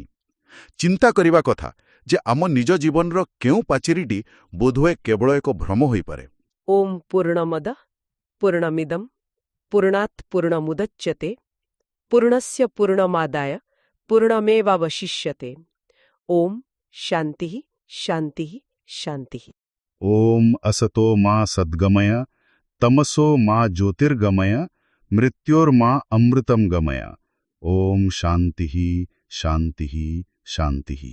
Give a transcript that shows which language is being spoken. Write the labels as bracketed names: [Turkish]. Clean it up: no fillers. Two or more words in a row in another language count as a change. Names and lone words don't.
[Odia] ଚିନ୍ତା କରିବା କଥା ଯେ ଆମ ନିଜ ଜୀବନର କେଉଁ ପାଚେରୀଟି ବୋଧହୁଏ କେବଳ ଏକ ଭ୍ରମ ହୋଇପାରେ। [Sanskrit] ओम् पूर्णमद पूर्णमिदम् पूर्णात् पूर्णमुदच्यते पूर्णस्य पूर्णमादाय पूर्णमेवावशिष्यते। ओम् शान्तिः शान्तिः शान्तिः। ଓମ୍ असतो मा सद्गमय तमसो मा ज्योतिर्गमय मृत्योर्मा अमृतं गमय। ओम शान्तिः शान्तिः शान्तिः।